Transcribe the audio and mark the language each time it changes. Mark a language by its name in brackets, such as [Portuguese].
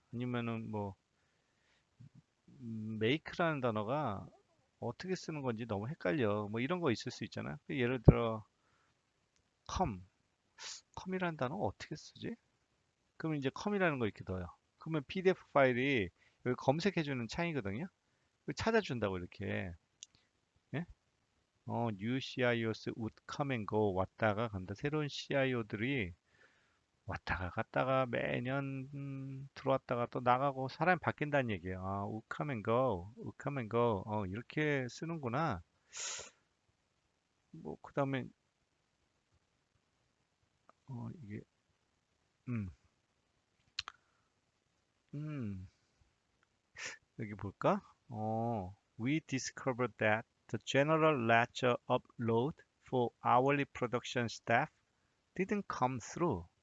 [Korean] 아니면은 뭐 메이크라는 단어가 어떻게 쓰는 건지 너무 헷갈려. 뭐 이런 거 있을 수 있잖아요. 예를 들어 컴, 컴이라는 단어 어떻게 쓰지? 그러면 이제 컴이라는 거 이렇게 넣어요. 그러면 PDF 파일이 여기 검색해주는 창이거든요. 찾아준다고 이렇게. 예? [English] new CIOs would come and go [Korean] 왔다가 간다. 새로운 CIO들이 왔다가 갔다가 매년 들어왔다가 또 나가고 사람이 바뀐다는 얘기예요. [English] 아, would come and go, would come and go. [Korean] 이렇게 쓰는구나. 뭐 그다음에 이게 음, 음, 여기 볼까? [English] We discovered that the general ledger upload for hourly production staff didn't come through.